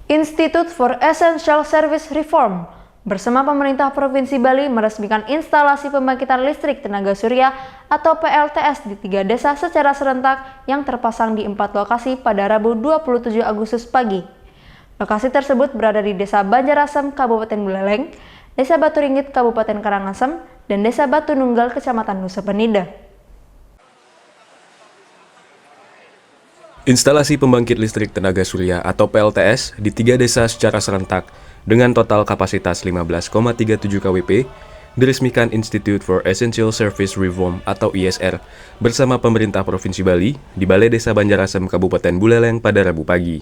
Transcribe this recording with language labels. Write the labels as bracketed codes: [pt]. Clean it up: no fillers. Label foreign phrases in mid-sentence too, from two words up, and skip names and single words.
[id] Institute for Essential Service Reform bersama pemerintah Provinsi Bali meresmikan instalasi pembangkitan listrik tenaga surya atau PLTS di 3 desa secara serentak yang terpasang di 4 lokasi pada Rabu 27 Agustus pagi. Lokasi tersebut berada di Desa Banjarasem, Kabupaten Buleleng, Desa Batu Ringgit, Kabupaten Karangasem, dan Desa Batu Nunggal, Kecamatan Nusa Penida. Instalasi pembangkit listrik tenaga surya atau PLTS di 3 desa secara serentak dengan total kapasitas 15,37 kWp diresmikan Institute for Essential Service Reform atau ISR bersama pemerintah Provinsi Bali di Balai Desa Banjarasem, Kabupaten Buleleng pada Rabu pagi.